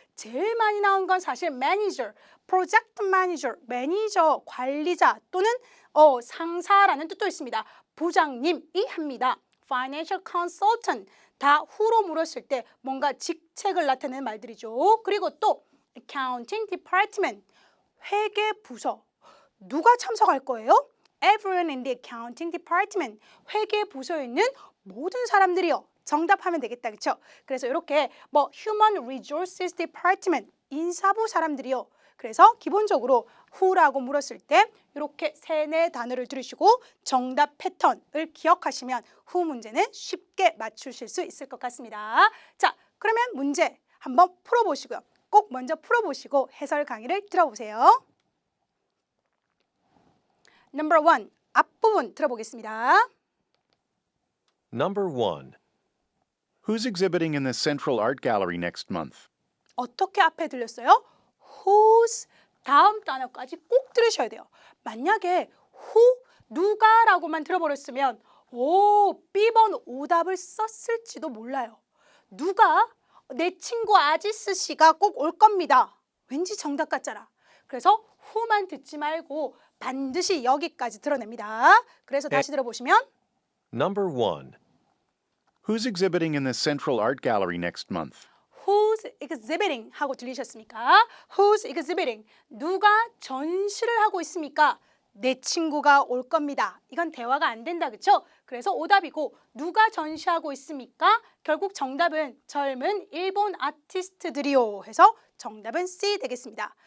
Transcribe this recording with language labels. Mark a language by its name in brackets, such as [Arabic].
[Korean] 제일 많이 나온 건 사실 manager, project manager, 매니저, 관리자 또는 상사라는 뜻도 있습니다. 부장님이 합니다. financial consultant, 다 who로 물었을 때 뭔가 직책을 나타내는 말들이죠. 그리고 또 accounting department, 회계 부서. 누가 참석할 거예요? [English] Everyone in the accounting department. [Korean] 회계 부서에 있는 모든 사람들이요. 정답하면 되겠다. 그렇죠? 그래서 이렇게 human resources department, 인사부 사람들이요. 그래서 기본적으로 who라고 물었을 때 이렇게 세네 단어를 들으시고 정답 패턴을 기억하시면 who 문제는 쉽게 맞추실 수 있을 것 같습니다. 자, 그러면 문제 한번 풀어보시고요. 꼭 먼저 풀어보시고 해설 강의를 들어보세요. [English] Number 1, [Korean] 앞부분 들어보겠습니다. [English] Number 1. Who's exhibiting in the Central Art Gallery next month? [Korean] 어떻게 앞에 들렸어요? whose 다음 단어까지 꼭 들으셔야 돼요. 만약에 who 누가라고만 들어버렸으면 B번 오답을 썼을지도 몰라요. 누가 내 친구 아지스 씨가 꼭 올 겁니다. 왠지 정답 같잖아. 그래서 who만 듣지 말고 반드시 여기까지 드러냅니다. 그래서 다시 들어보시면 [English] Number 1. Who's exhibiting in the Central Art Gallery next month? Who's exhibiting [Korean] 하고 들리셨습니까? Who's exhibiting 누가 전시를 하고 있습니까? 내 친구가 올 겁니다. 이건 대화가 안 된다, 그렇죠? 그래서 오답이고 누가 전시하고 있습니까? 결국 정답은 젊은 일본 아티스트들이요 해서 정답은 C 되겠습니다.